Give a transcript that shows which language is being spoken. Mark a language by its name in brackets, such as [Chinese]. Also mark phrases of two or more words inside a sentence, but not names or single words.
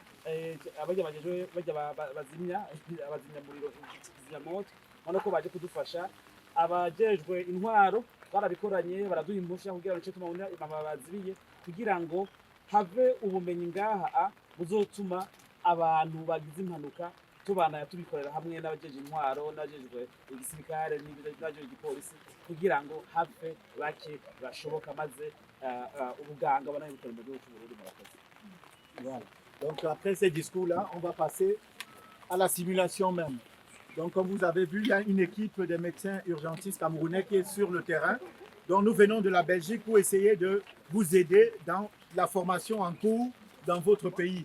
[Rundi] bazimya muriro kizimyamoto ubona ko baje kudufasha abajejwe intwaro barabikoranye baraduha impusha kugira ngo tumabona bazibiye kugira ngo have ubumenyi ngaha buzotuma abantu bagize impanuka tubana tubikorera hamwe n'abajeje intwaro n'abajejwe igisirikare n'abajeje igipolisi kugira ngo have bake bashoboka maze ubuganga banabikora mu gihugu cy'Uburundi murakoze. [French] Voilà. Donc après ces discours-là, on va passer à la simulation même. Donc comme vous avez vu, il y a une équipe de médecins urgentistes camerounais qui est sur le terrain. Donc nous venons de la Belgique pour essayer de vous aider dans la formation en cours dans votre pays.